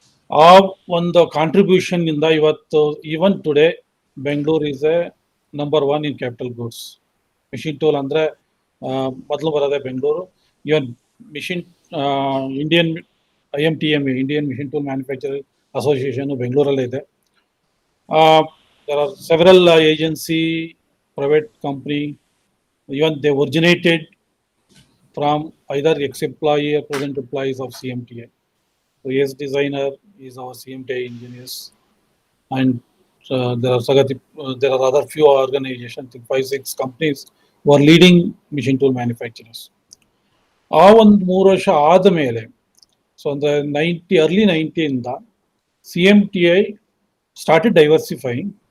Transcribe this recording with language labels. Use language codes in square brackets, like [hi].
[kn] ಆ ಒಂದು ಕಾಂಟ್ರಿಬ್ಯೂಷನ್ ಇಂದ ಇವತ್ತು [en] Even today Bengaluru is a number 1 in capital goods. [kn] Machine tool ಅಂದರೆ ಮೊದಲು ಬರೋದೇ ಬೆಂಗಳೂರು. ಇವನ್ machine Indian IMTMA, Indian machine tool manufacturing association ಬೆಂಗಳೂರಲ್ಲೇ ಇದೆ. [en] There are several agency, private company, even they originated from either ex-employee or present employees of CMTI. So yes, designer is our CMTI engineers, and there are other few organizations, 5-6 companies who are leading machine tool manufacturers. [kn] ಆ ಒಂದು 3 ವರ್ಷ ಆದಮೇಲೆ, so ಅಂದರೆ [en] early 90s CMTI started diversifying.